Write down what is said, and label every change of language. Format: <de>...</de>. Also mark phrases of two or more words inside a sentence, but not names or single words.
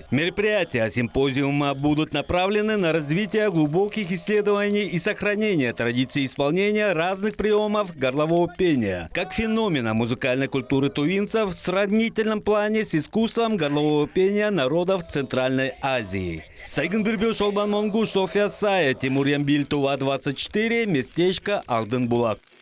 <ru>Мероприятия симпозиума будут направлены на развитие глубоких исследований и сохранение традиций исполнения разных приемов горлового пения, как феномена музыкальной культуры тувинцев в сравнительном плане с искусством горлового пения народов Центральной Азии. Сайгын Бирбеу, Шолбан Монгуш, София Сая, Тимур Ямбиль, Тува 24, местечко Ардынбулак.</ru>